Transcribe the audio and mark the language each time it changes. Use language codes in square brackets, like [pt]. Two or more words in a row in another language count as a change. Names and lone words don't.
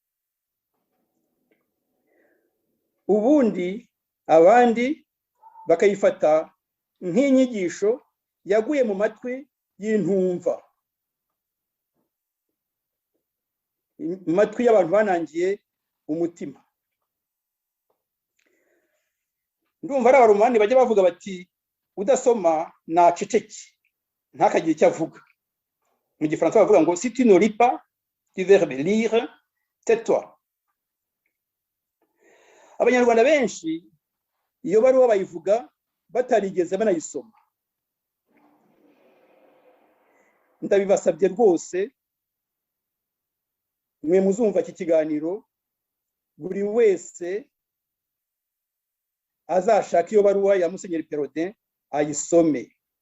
[rw] Ubundi abandi bakayifata nk'inyigisho yaguye mu matwi y'intumva, mu matwi y'abantu banangiye umutima. Ndumva ari abaromani bajya bavuga bati udasoma naceceke ntakagire icyo avuga. Mu gifaransa bavuga ngo [fr] si tu ne lis pas du verbe lire, tais-toi. [rw] Abanyarwanda benshi iyo baruwa bayivuga batarigeze banayisoma. Ndabibasabye rwose, mwe muzumva iki kiganiro, buri wese azashaka iyo baruwa ya Musenyeri Perraudin ayisome.